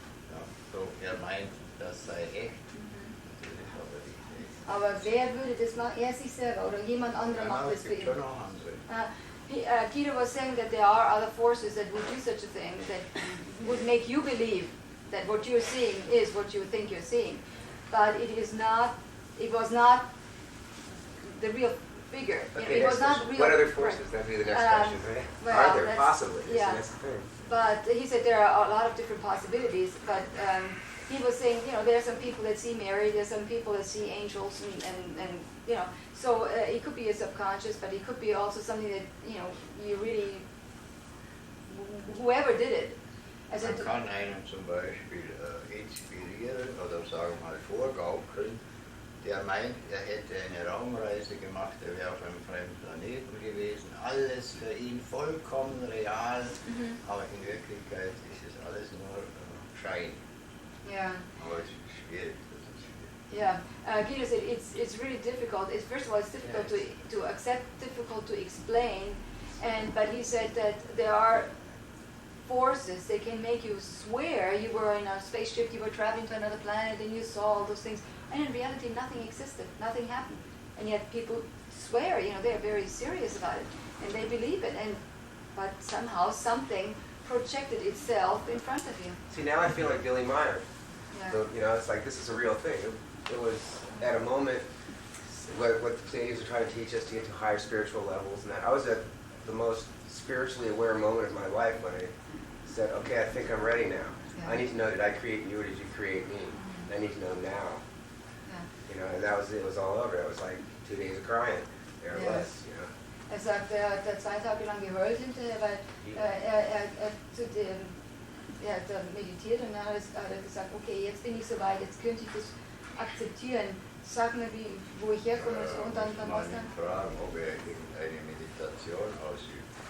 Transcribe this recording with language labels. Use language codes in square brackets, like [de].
[de] Ja, so, er meint, das sei echt. Das ist aber nicht echt. Aber wer würde das machen? Er sich selber oder jemand anderer macht das für ihn? Schon noch andere. [en] Guido was saying that there are other forces that would do such a thing, that would make you believe that what you're seeing is what you think you're seeing. But it was not the real figure. Okay, it was not real. What other forces? That'd be the next question, right? Well, Are there possibly? Yeah. That's the thing. But he said there are a lot of different possibilities, but he was saying, there are some people that see Mary, there's some people that see angels, and so it could be a subconscious, but it could be also something that, you really, whoever did it. [de] Also Man kann einen zum Beispiel inspirieren oder sagen wir mal vorgaukeln, der meint, er hätte eine Raumreise gemacht, er wäre auf einem fremden Planeten gewesen. Alles für ihn vollkommen real, aber in Wirklichkeit ist es alles nur Schein. [en] Yeah. [de] Aber es ist schwierig. [en] Yeah, Guido said it's really difficult. First of all, it's difficult to accept, difficult to explain, but he said that there are forces that can make you swear you were in a spaceship, you were traveling to another planet, and you saw all those things, and in reality nothing existed, nothing happened, and yet people swear, they're very serious about it, and they believe it, but somehow something projected itself in front of you. See, now I feel like Billy Meyer. Yeah. So, it's like this is a real thing. It was at a moment what the Pleiadians are trying to teach us to get to higher spiritual levels, and that I was at the most spiritually aware moment of my life when I said, okay, I think I'm ready now. Yeah. I need to know, did I create you or did you create me? I need to know now. Yeah. And it was all over. It was like 2 days of crying, or less, [de] Er sagt, er hat 2 Tage lang geheult hinterher, weil er hat meditiert und dann hat er gesagt, okay, jetzt bin ich soweit, jetzt könnte ich das akzeptieren. Sag mir, wo ich herkomme und dann was dann. Fragen, ob er irgendeine Meditation ausübt.